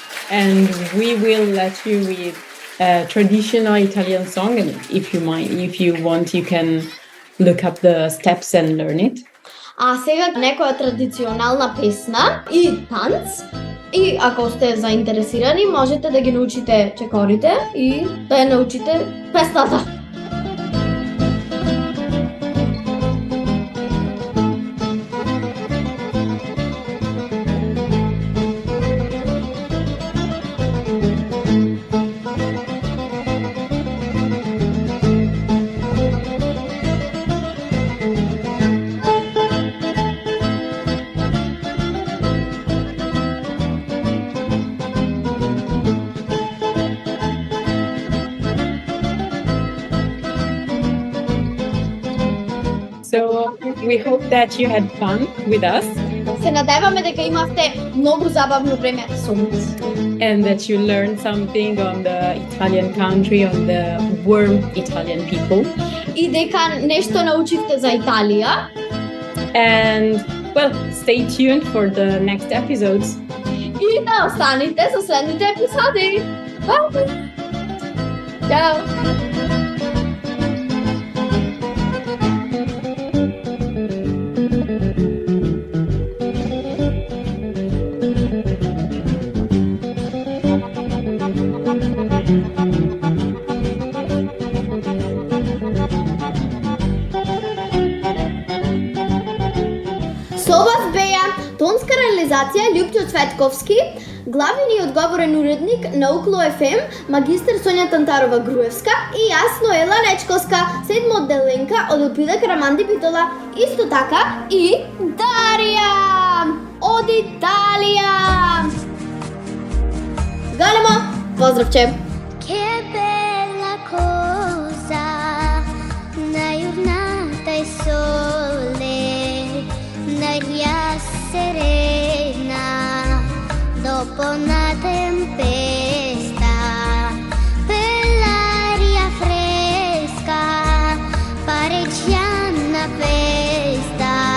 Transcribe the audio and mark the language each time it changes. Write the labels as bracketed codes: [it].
[en] And we will let you with a traditional Italian song, and if you want, you can look up the steps and learn it. [mk] А сега некоја традиционална песна и танц. И ако сте заинтересирани, можете да ги научите чекорите и да ја научите песната. [en] we hope that you had fun with us [mk] Се надеваме дека имавте многу забавно време со нас. [en] and that you learned something on the Italian country, on the warm Italian people. [mk] И дека нешто научивте за Италија. [en] And well, stay tuned for the next episodes. [mk] И да останете за следните епизоди. Бај! Чао! Со вас беа тонска реализација Љупчо Цветковски, главен и одговорен уредник на Укло ФМ, магистер Сонја Тантарова Груевска и јас Ноела Нечковска, седмо одделенка од Опида Караманди Битола, исто така и Дарија од Италија. Големо поздравче! [it] Che bella cosa, una giornata e sole, un'aria serena, dopo una tempesta, per l'aria fresca, pareggiana festa.